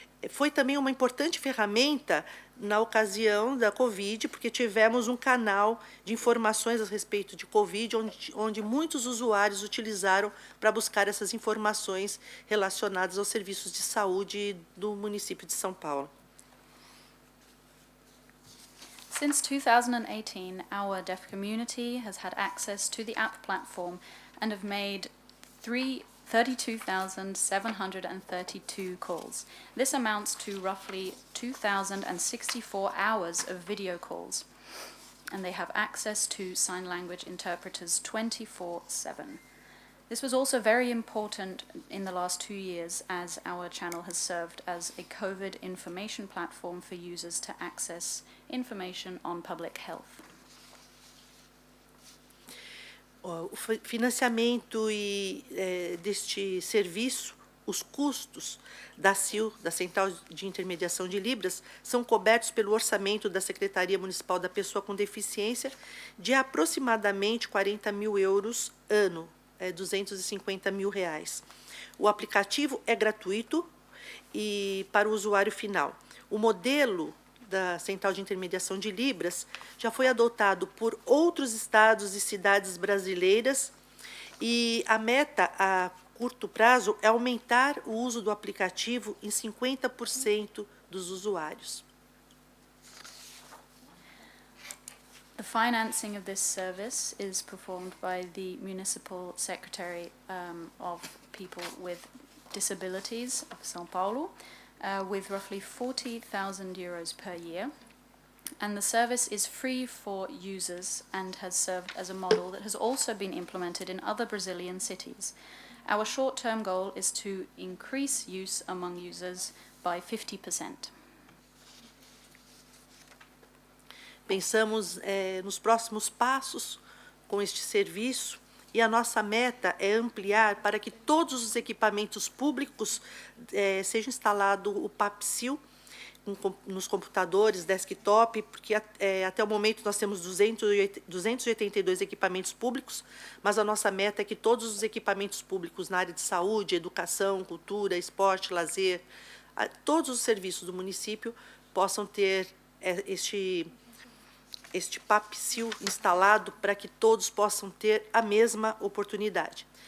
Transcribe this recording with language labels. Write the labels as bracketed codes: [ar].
[pt] Foi também uma importante ferramenta na ocasião da Covid, porque tivemos um canal de informações a respeito de Covid, onde muitos usuários utilizaram para buscar essas informações relacionadas aos serviços de saúde do município de São Paulo. [en] Since 2018, our deaf community has had access to the app platform and have made 32,732 calls. This amounts to roughly 2,064 hours of video calls, and they have access to sign language interpreters 24/7. This was also very important in the last 2 years, as our channel has served as a COVID information platform for users to access information on public health. [pt] O financiamento deste serviço, os custos da CIL, da Central de Intermediação de Libras, são cobertos pelo orçamento da Secretaria Municipal da Pessoa com Deficiência de aproximadamente 40 mil euros ano, 250 mil reais. O aplicativo é gratuito e para o usuário final. O modelo da Central de Intermediação de Libras já foi adotado por outros estados e cidades brasileiras e a meta a curto prazo é aumentar o uso do aplicativo em 50% dos usuários. [en] The financing of this service is performed by the Municipal Secretary of People with Disabilities of São Paulo, with roughly 40,000 euros per year. And the service is free for users and has served as a model that has also been implemented in other Brazilian cities. Our short-term goal is to increase use among users by 50%. [pt] Pensamos nos próximos passos com este serviço e a nossa meta é ampliar para que todos os equipamentos públicos seja instalado o PAPSIL nos computadores, desktop, porque até o momento nós temos 282 equipamentos públicos, mas a nossa meta é que todos os equipamentos públicos na área de saúde, educação, cultura, esporte, lazer, todos os serviços do município possam ter este PAPSIL instalado para que todos possam ter a mesma oportunidade.